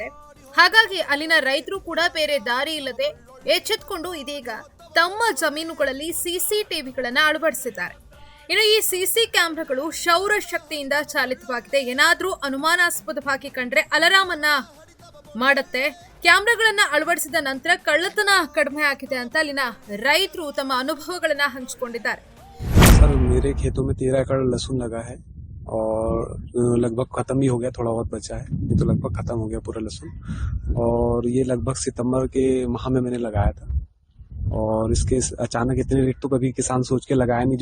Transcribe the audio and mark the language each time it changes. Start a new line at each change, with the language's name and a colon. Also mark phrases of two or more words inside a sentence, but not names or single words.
Kannada: ಹಾಗಾಗಿ ಅಲ್ಲಿನ ರೈತರು ಕೂಡ ಬೇರೆ ದಾರಿ ಇಲ್ಲದೆ ಎಚ್ಚೆತ್ತುಕೊಂಡು ಇದೀಗ ತಮ್ಮ ಜಮೀನುಗಳಲ್ಲಿ ಸಿಸಿಟಿವಿಗಳನ್ನ ಅಳವಡಿಸಿದ್ದಾರೆ. ಇನ್ನು ಈ ಸಿಸಿ ಕ್ಯಾಮೆರಾಗಳು ಸೌರ ಶಕ್ತಿಯಿಂದ ಚಾಲಿತವಾಗಿದೆ. ಏನಾದ್ರೂ ಅನುಮಾನಾಸ್ಪದವಾಗಿ ಕಂಡ್ರೆ ಅಲಾರಾಮ್ ಅನ್ನ ಮಾಡುತ್ತೆ. ಕ್ಯಾಮೆರಾಗಳನ್ನ ಅಳವಡಿಸಿದ ನಂತರ ಕಳ್ಳತನ ಕಡಿಮೆ ಆಗಿದೆ ಅಂತ ಅಲ್ಲಿನ ರೈತರು ತಮ್ಮ ಅನುಭವಗಳನ್ನ ಹಂಚಿಕೊಂಡಿದ್ದಾರೆ.
Hindi: सर मेरे खेतों में 13 एकड़ लहसुन लगा है और लगभग खत्म ही हो गया, थोड़ा बहुत बचा है, ये तो लगभग खत्म हो गया पूरा लहसुन। और ये लगभग सितंबर के माह में मैंने लगाया था और इसके अचानक इतने रेट तो कभी किसान सोच के लगाया नहीं।